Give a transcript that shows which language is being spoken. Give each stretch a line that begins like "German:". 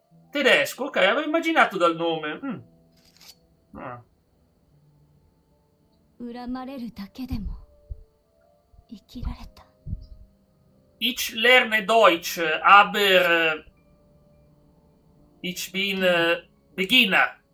Italian: Tedesco, ok, avevo immaginato dal nome. Ah.
Japanese: 恨まれるだけでも生きられた。
German: Ich lerne Deutsch, aber ich bin Beginner.